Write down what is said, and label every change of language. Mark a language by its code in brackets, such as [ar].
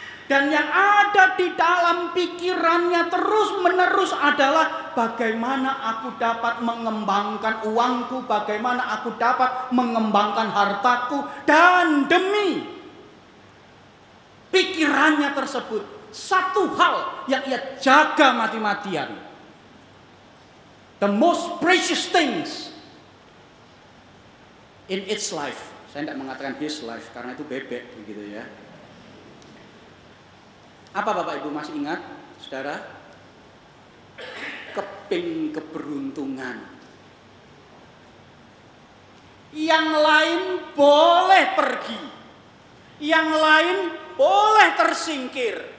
[id] Dan yang ada di dalam pikirannya terus-menerus adalah bagaimana aku dapat mengembangkan uangku, bagaimana aku dapat mengembangkan hartaku, dan demi pikirannya tersebut satu hal yang ia jaga mati-matian. [en] The most precious things in its life. [id] Saya tidak mengatakan [en] his life [id] karena itu bebek begitu ya. Apa Bapak Ibu masih ingat, Saudara? Keping keberuntungan. Yang lain boleh pergi, yang lain boleh tersingkir.